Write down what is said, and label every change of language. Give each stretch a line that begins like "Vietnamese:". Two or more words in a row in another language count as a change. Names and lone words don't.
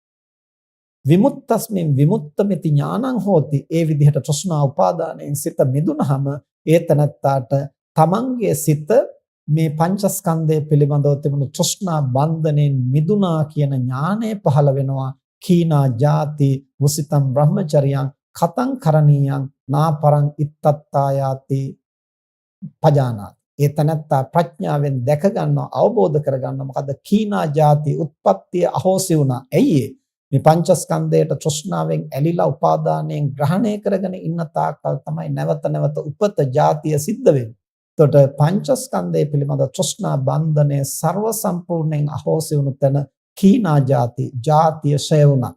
Pali: විමුක්තස්මින් විමුක්තമിതി ඥානං හෝති.
Sinhala: ඒ විදිහට තෘෂ්ණා උපාදානයෙන් සිත මිදුනහම ඒ තනත්තාට තමන්ගේ සිත මේ පංචස්කන්ධය පිළිබඳව තිබුණු තෘෂ්ණා බන්ධනෙන් මිදුනා කියන ඥානය පහළ වෙනවා.
Pali: කීනා ජාති වසිතම් බ්‍රහ්මචර්යං කතං කරණීයං නාපරං ඉත්තත්තායාති පජානාති.
Sinhala: ඒ තනත්තා ප්‍රඥාවෙන් දැක ගන්නවා, අවබෝධ කර ගන්නවා. මොකද
Pali: කීනා ජාති
Sinhala: උත්පත්තිය අහෝසි වුණා. ඇයි මේ පංචස්කන්ධයට තෘෂ්ණාවෙන් ඇලිලා උපාදානයෙන් ග්‍රහණය කරගෙන ඉන්න තාක්කල් තමයි නැවත නැවත උපත ජාතිය සිද්ධ වෙන්නේ. එතකොට පංචස්කන්ධය පිළිබඳ තෘෂ්ණා බන්ධනය ਸਰව සම්පූර්ණයෙන් අහෝසි වුණු තැන
Pali: කීනා ජාති
Sinhala: ජාතිය ෂය වුණා.